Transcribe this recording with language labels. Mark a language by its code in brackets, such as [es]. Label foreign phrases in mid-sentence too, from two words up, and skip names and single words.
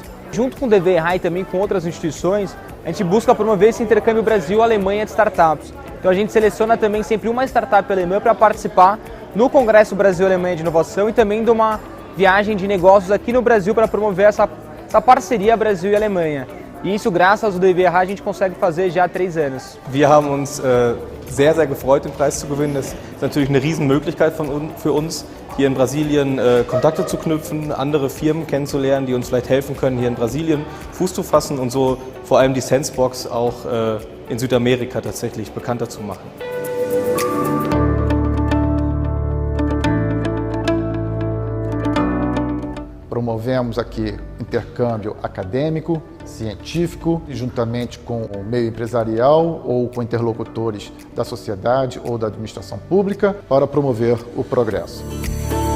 [pt] Junto com o DWIH e também com outras instituições, a gente busca promover esse intercâmbio Brasil-Alemanha de startups. Então a gente seleciona também sempre uma startup alemã para participar no Congresso Brasil-Alemanha de Inovação e também de uma viagem de negócios aqui no Brasil para promover essa parceria Brasil e Alemanha. E isso, graças ao DWIH, a gente consegue fazer já há 3 anos. [de] Wir haben uns sehr, sehr gefreut, den Preis zu gewinnen. Das ist natürlich eine Riesenmöglichkeit für uns, hier in Brasilien Kontakte zu knüpfen, andere Firmen kennenzulernen, die uns vielleicht helfen können, hier in Brasilien Fuß zu fassen und so vor allem die Sensebox auch in Südamerika tatsächlich bekannter zu machen. [pt] Promovemos aqui intercâmbio acadêmico, científico, juntamente com o meio empresarial ou com interlocutores da sociedade ou da administração pública para promover o progresso.